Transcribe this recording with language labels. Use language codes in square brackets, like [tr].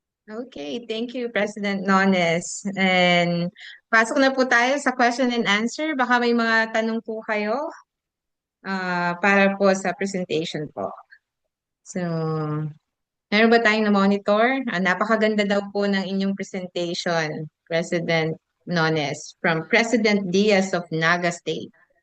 [en] Okay, thank you, President Nones. [tl] And pasok na po tayo sa question and answer. Baka may mga tanong po kayo para po sa presentation po. So, meron ba tayong na-monitor? Napakaganda daw po ng inyong presentation, President Nones, from President Diaz of Naga State.